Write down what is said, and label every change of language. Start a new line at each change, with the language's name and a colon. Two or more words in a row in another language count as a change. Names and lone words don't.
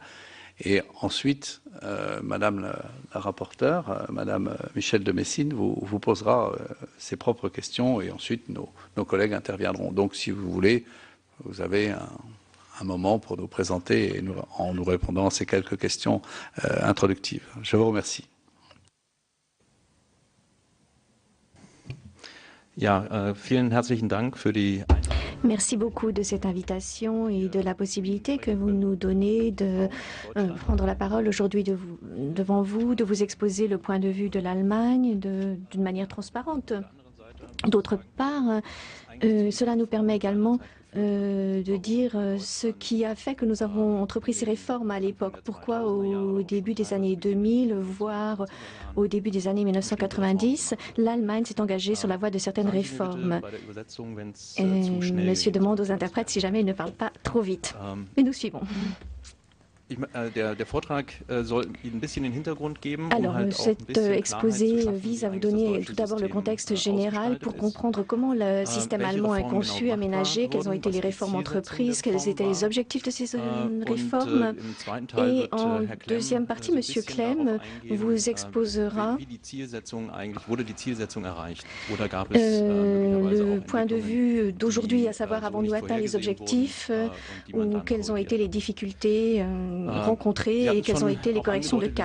French: Et ensuite, Madame la rapporteure, Madame Michel de Messine, vous posera ses propres questions et ensuite nos collègues interviendront. Donc, si vous voulez, vous avez un moment pour nous présenter et en nous répondant à ces quelques questions introductives. Je vous remercie.
German: Ja, vielen herzlichen Dank für die
French: Merci beaucoup de cette invitation et de la possibilité que vous nous donnez de prendre la parole aujourd'hui devant vous, de vous exposer le point de vue de l'Allemagne d'une manière transparente. D'autre part, cela nous permet également de dire ce qui a fait que nous avons entrepris ces réformes à l'époque. Pourquoi au début des années 2000, voire au début des années 1990, l'Allemagne s'est engagée sur la voie de certaines réformes. Monsieur demande aux interprètes si jamais ils ne parlent pas trop vite. Mais nous suivons.
German: Der Vortrag soll Ihnen ein bisschen den Hintergrund geben.
French: Alors, cet exposé vise à vous donner tout d'abord le contexte général pour comprendre comment le système allemand est conçu, aménagé, quelles ont été les réformes entreprises, quels étaient les objectifs de ces réformes. Et en deuxième partie, M. Klemm vous exposera le point de vue d'aujourd'hui, à savoir avons-nous atteint les objectifs ou quelles ont été les difficultés rencontrées et quelles ont été les corrections de cap.